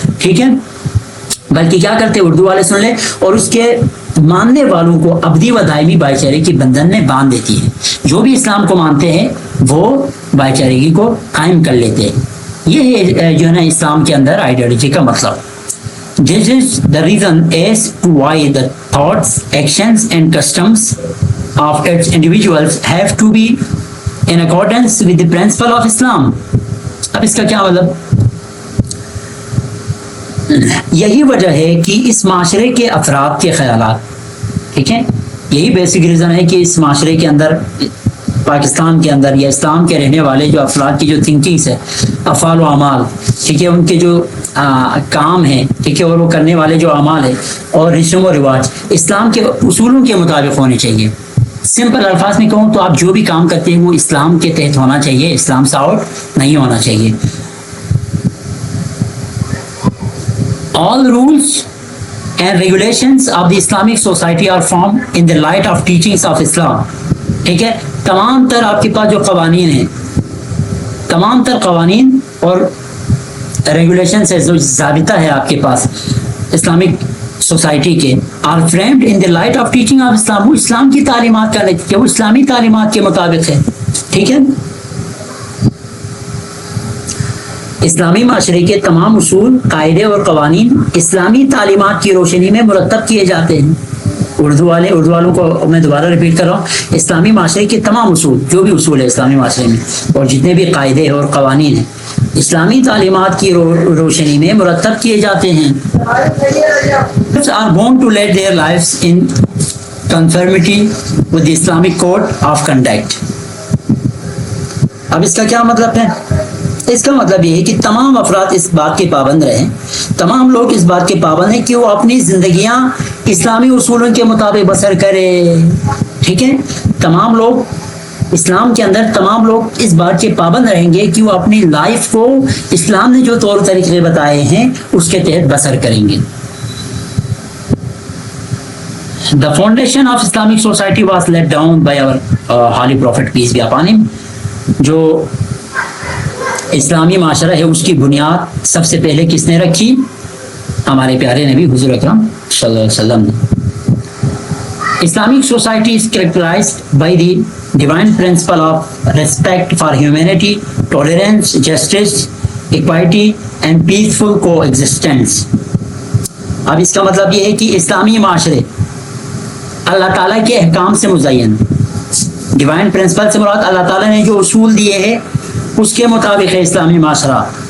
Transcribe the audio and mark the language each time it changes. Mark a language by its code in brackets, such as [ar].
[ur] ٹھیک ہے, بلکہ کیا کرتے, اردو والے سن لیں, اور اس کے ماننے والوں کو ابدی و دائمی بھائی چارے کی بندھن میں باندھ دیتی ہے. جو بھی اسلام کو مانتے ہیں وہ بھائی چارگی کو قائم کر لیتے ہیں. یہ ہے جو ہے نا اسلام کے اندر آئیڈیالوجی کا مطلب. [en] This is the reason as to why the thoughts, actions and customs of its individuals have to be in accordance with the principle of Islam. [ur] اب اس کا کیا مطلب؟ یہی وجہ ہے کہ اس معاشرے کے افراد کے خیالات, ٹھیک ہے, یہی [en] basic reason [ur] ہے کہ اس معاشرے کے اندر, پاکستان کے اندر یا اسلام کے رہنے والے جو افراد کی جو تھنکنگس ہے, افعال و اعمال, ٹھیک ہے, ان کے جو کام ہیں, ٹھیک ہے, اور وہ کرنے والے جو اعمال ہیں اور رسم و رواج اسلام کے اصولوں کے مطابق ہونے چاہیے. سمپل الفاظ میں کہوں تو آپ جو بھی کام کرتے ہیں وہ اسلام کے تحت ہونا چاہیے, اسلام سے آؤٹ نہیں ہونا چاہیے. [en] All rules and regulations of the Islamic society are formed in the light of teachings of Islam. [ur] ٹھیک ہے, تمام تر آپ کے پاس جو قوانین ہیں, تمام تر قوانین اور ریگولیشنز ہے, جو ضابطہ ہے آپ کے پاس اسلامک سوسائٹی کے, [en] Are framed in the light of teaching of Islam. [ur] وہ اسلام کی تعلیمات کا نتیجہ, وہ اسلامی تعلیمات کے مطابق ہے. ٹھیک ہے, اسلامی معاشرے کے تمام اصول, قاعدے اور قوانین اسلامی تعلیمات کی روشنی میں مرتب کیے جاتے ہیں. اردو والوں کو میں دوبارہ ریپیٹ کر رہا ہوں, اسلامی معاشرے کے تمام اصول, جو بھی اصول ہے اسلامی معاشرے میں, اور جتنے بھی قاعدے اور قوانین ہیں, اسلامی تعلیمات کی روشنی میں مرتب کیے جاتے ہیں. [en] are born to lead their lives in conformity with the Islamic code of conduct. [ur] اب اس کا کیا مطلب ہے؟ اس کا مطلب یہ ہے کہ تمام افراد اس بات کے پابند رہیں, تمام لوگ اس بات کے پابند ہیں کہ وہ اپنی زندگیاں اسلامی اصولوں کے مطابق بسر کرے. ٹھیک ہے, تمام لوگ اسلام کے اندر, تمام لوگ اس بات کے پابند رہیں گے کہ وہ اپنی لائف کو اسلام نے جو طور طریقے بتائے ہیں اس کے تحت بسر کریں گے. [en] The foundation of Islamic society was laid down by our holy prophet peace be upon him. [ur] جو اسلامی معاشرہ ہے اس کی بنیاد سب سے پہلے کس نے رکھی؟ ہمارے پیارے نبی حضور اکرم صلی اللہ علیہ وسلم نے. [en] Islamic society is characterized by the divine principle of respect for humanity, tolerance, justice, equity and peaceful coexistence. [ur] اب اس کا مطلب یہ ہے کہ اسلامی معاشرے اللہ تعالیٰ کے احکام سے مزین, ڈیوائن پرنسپل سے مراد اللہ تعالیٰ نے جو اصول دیے ہیں اس کے مطابق ہے اسلامی معاشرہ.